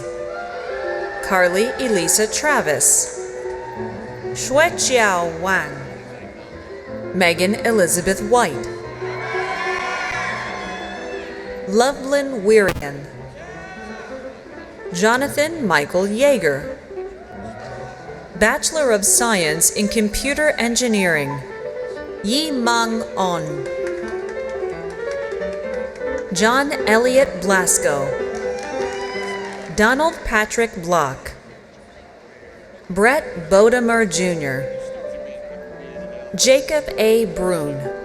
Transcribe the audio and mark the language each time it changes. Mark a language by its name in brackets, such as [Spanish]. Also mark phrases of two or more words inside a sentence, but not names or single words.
[English] Carly Elisa Travis. Shueqiao Wang. Megan Elizabeth White. Loveland Weirian. Jonathan Michael Yeager. Bachelor of Science in Computer Engineering, Yi Mang On. John Elliott Blasco. Donald Patrick Block. Brett Bodemer Jr. Jacob A. Brune.